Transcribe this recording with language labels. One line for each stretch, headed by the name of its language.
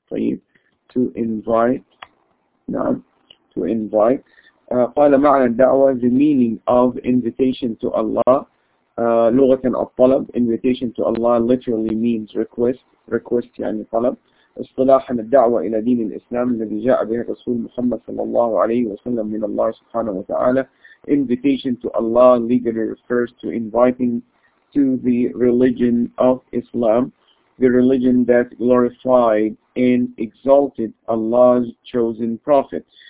English: طيب to invite، نعم to invite.
Arabic: قال معنى الدعوة
English: the meaning of invitation to Allah،
Arabic: لغة الطلب
English: invitation to Allah literally means request، request
Arabic: يعني طلب. اصطلاحا الدعوة إلى دين الإسلام الذي جاء به الرسول محمد صلى الله عليه وسلم من الله سبحانه وتعالى.
English: invitation to Allah legally refers to inviting to the religion of Islam, the religion that glorified and exalted Allah's chosen prophet.